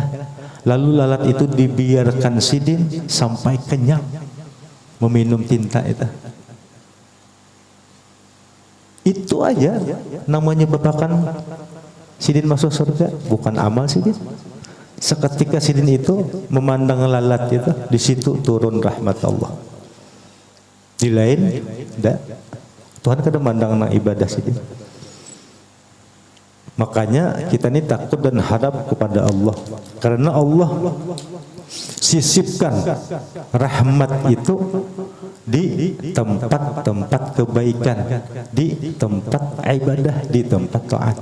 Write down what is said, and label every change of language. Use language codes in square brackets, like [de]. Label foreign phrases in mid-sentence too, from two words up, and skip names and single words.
[id] Lalu lalat itu dibiarkan sidin sampai kenyang meminum tinta itu. Itu aja namanya babakan sidin masuk surga, bukan amal sidin. Seketika sidin itu memandang lalat itu, di situ turun rahmat Allah. Di lain, tidak. Tuhan kadang mandang nang ibadah sidin. Makanya kita ini takut dan harap kepada Allah, karena Allah sisipkan rahmat itu di tempat-tempat kebaikan, di tempat ibadah, di tempat taat.